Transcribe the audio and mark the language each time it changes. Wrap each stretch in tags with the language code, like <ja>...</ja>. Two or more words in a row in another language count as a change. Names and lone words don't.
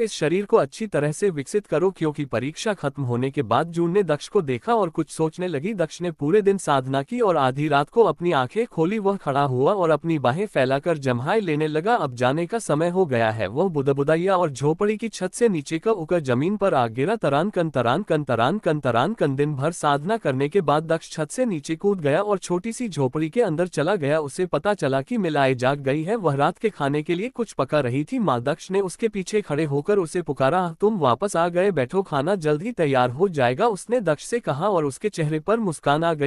<hi>इस शरीर को अच्छी तरह से विकसित करो, क्योंकि परीक्षा खत्म होने के बाद जून ने दक्ष को देखा और कुछ सोचने लगी। दक्ष ने पूरे दिन साधना की और आधी रात को अपनी आंखें खोली। वह खड़ा हुआ और अपनी बाहें फैलाकर जम्हाई लेने लगा। अब जाने का समय हो गया है। वह बुदबुदाया और झोपड़ी की छत से नीचे का उकर जमीन पर आ गिरा। तरान कन तरान कन तरान कन तरान कन। दिन भर साधना करने के बाद दक्ष छत से नीचे कूद गया और छोटी सी झोपड़ी के अंदर चला गया। उसे पता चला कि मिलाए जाग गई है। वह रात के खाने के लिए कुछ पका रही थी। माँ दक्ष ने उसके पीछे खड़े होकर उसे पुकारा। तुम वापस आ गए, बैठो, खाना जल्द ही तैयार हो जाएगा, उसने दक्ष से कहा और उसके चेहरे पर मुस्कान आ गई।</hi>